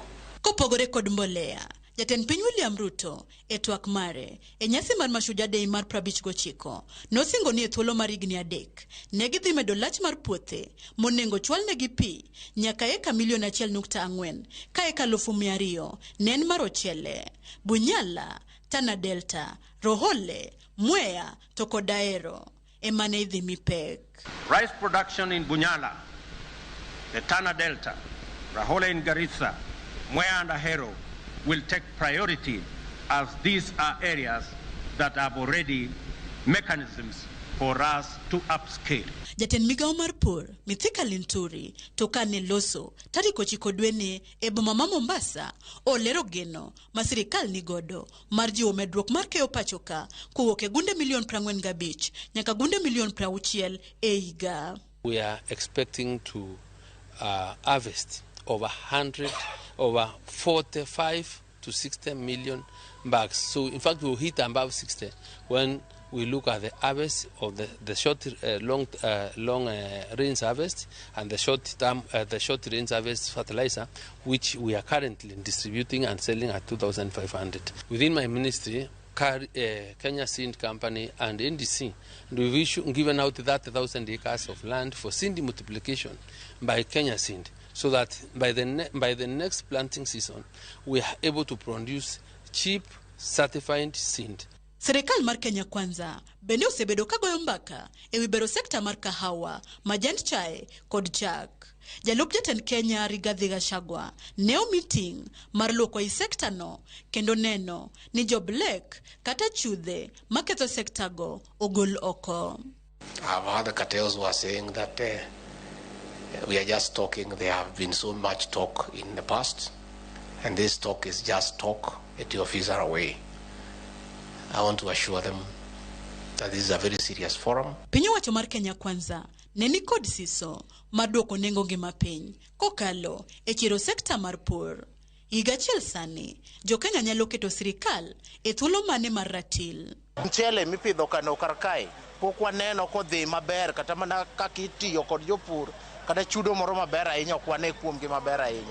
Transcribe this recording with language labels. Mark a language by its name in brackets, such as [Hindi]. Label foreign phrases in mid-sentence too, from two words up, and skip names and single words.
[Luo (Kenya and Tanzania)] Kopogore kod mbolea, jatend piny William Ruto e twak mare e nyasi mar Mashujaa Day mar 59 nosingo ni e thuolo mar higni 3 ne gidhi medo lach mar puothe monengo chwal negi pi nyaka eka milion 1.4 ka eka 200,000 nen mar ochele, Bunyala, Tana Delta, Rohole, Mwea to kod Ahero emane idhi mipek. [English] Rice production in Bunyala, the Tana Delta, Rahole in Garissa, Mwea and Ahero will take priority as these are areas that have already mechanisms for us to upscale. [Luo (Kenya and Tanzania)] Jatend migao mar pur Mithika Linturi to kane loso tarik 9 dweni e boma ma Mombasa olero geno ma sirikal ni godo mar jiwo medruok mar keyo pachoka kowuok e gunde milion 45 nyaka gunde milion 60 e higa. [English] We are expecting to harvest over 45 to 60 million bags. So in fact we will hit above 60 when we look at the harvest of the short, long range harvest and the short range harvest fertilizer, which we are currently distributing and selling at 2,500. Within my ministry, Kenya Seed Company and NDC, and we've given out 30,000 acres of land for seed multiplication by Kenya Seed, so that by the next planting season, we are able to produce cheap, certified seed. [Luo (Kenya and Tanzania)] Serikal mar Kenya Kwanza bende osebedo kagoyo mbaka e wibero sekta mar kahawa, majand chai kod chak. Jalup jatend Kenya Rigathi Gachagua neo meeting mar loko i sekta no kendo neno ni joblek kata chudhe maketho sekta go ogol oko. [English] I've heard the cartels who are saying that we are just talking. There have been so much talk in the past, and this talk is just talk. Your fees are away. I want to assure them that this is a very serious forum. [Luo (Kenya and Tanzania)] Piny owacho mar Kenya Kwanza neni kod siso maduoko nengo ngima piny kokalo e chiro sekta mar pur. Higa achiel sani, jo Kenya nyalo keto sirikal e thuolo mane mar ratil. Mchele mipidho kano kar kae pok waneno kodhi maber kata mana kaka itiyo kod jopur kata chudo moro maber ahinya ok wane kuomgi maber ahinya.